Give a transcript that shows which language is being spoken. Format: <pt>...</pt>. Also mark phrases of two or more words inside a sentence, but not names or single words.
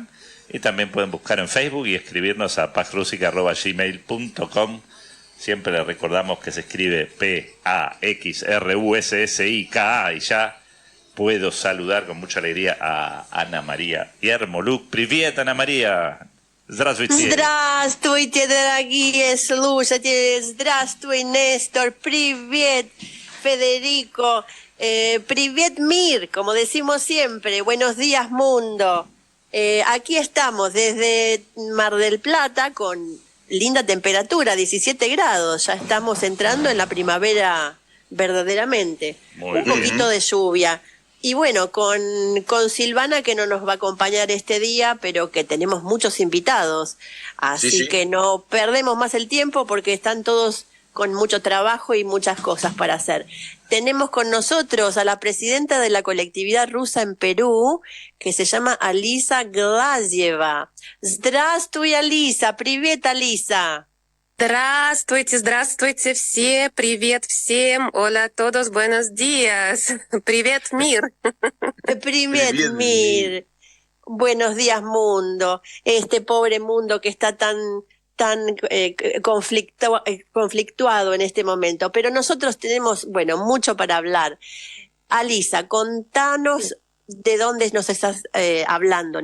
<es>Y también pueden buscar en Facebook y escribirnos a paxrússica@gmail.com. Siempre les recordamos que se escribe PAXRUSSIKA y ya puedo saludar con mucha alegría a Ana María Yarmoluk.</es> <ru>Привет, Ana María. Здравствуйте. Здравствуйте, дорогие слушатели. Здравствуй, Нестор. Привет, Federico. Привет, Mir,</ru> <es>como decimos siempre. Buenos días, mundo. Aquí estamos desde Mar del Plata con linda temperatura, 17 grados. Ya estamos entrando en la primavera verdaderamente. Muy Un bien. poquito de lluvia. Y bueno, con Silvana que no nos va a acompañar este día, pero que tenemos muchos invitados. Así Sí. que no perdemos más el tiempo porque están todos con mucho trabajo y muchas cosas para hacer. Tenemos con nosotros a la presidenta de la colectividad rusa en Perú, que se llama Alisa Glazeva.</es> <ru>Здравствуй, Alisa. Привет, Alisa. Здравствуйте, здравствуйте все, привет всем,</ru> <es>hola a todos, buenos días,</es> <ru>привет, мир. Привет, Привет, Mir.</ru> <es>Buenos días, mundo. Este pobre mundo que está tan conflictuado en este momento. Pero nosotros tenemos, bueno, mucho para hablar. Alisa, contanos de dónde nos estás hablando.</es>